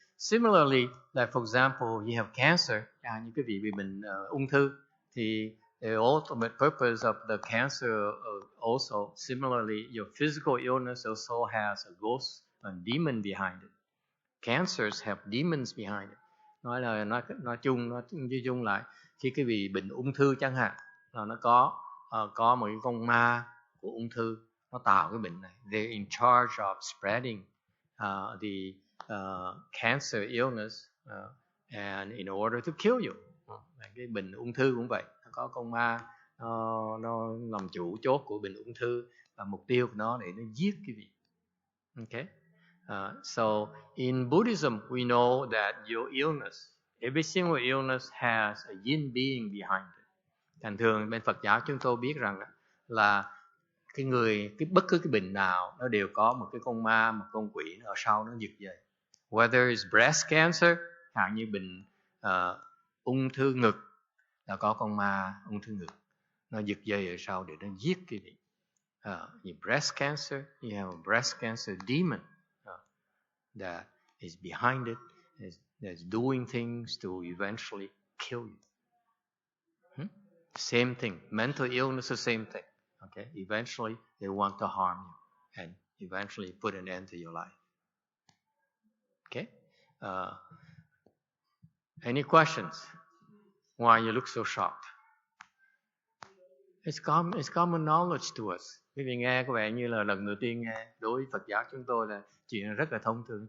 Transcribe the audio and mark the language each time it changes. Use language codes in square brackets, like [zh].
[en] Similarly, like for example, you have cancer, [vi] như quý vị bị bệnh ung thư, thì [en] the ultimate purpose of the cancer also, similarly, your physical illness also has a ghost, a demon behind it. Cancers have demons behind it. [vi] Nói chung lại, khi quý vị bệnh ung thư chẳng hạn, là nó có một cái con ma của ung thư nó tạo cái bệnh này. [en] They're in charge of spreading the cancer illness and in order to kill you. [vi] Cái bệnh ung thư cũng vậy, nó có con ma nó làm chủ chốt của bệnh ung thư, và mục tiêu của nó để nó giết quý vị. [en] Okay? So in Buddhism, we know that your illness, every single illness has a yin being behind it. [vi] Thành thường bên Phật giáo chúng tôi biết rằng là bất cứ cái bệnh nào nó đều có một cái con ma, một con quỷ ở sau nó giật dây. [en] Whether it's breast cancer, [vi] hạn như bệnh ung thư ngực, là có con ma ung thư ngực nó giật dây ở sau để nó giết cái gì. [en] Breast cancer, you have a breast cancer demon that is behind it, that's doing things to eventually kill you. Same thing. Mental illness is the same thing. Okay? Eventually, they want to harm you and eventually put an end to your life. Okay? Any questions? Why you look so shocked? It's common knowledge to us. [vi] Quý vị nghe có vẻ như là lần đầu tiên nghe. Đối với Phật giáo chúng tôi là chuyện rất là thông thường.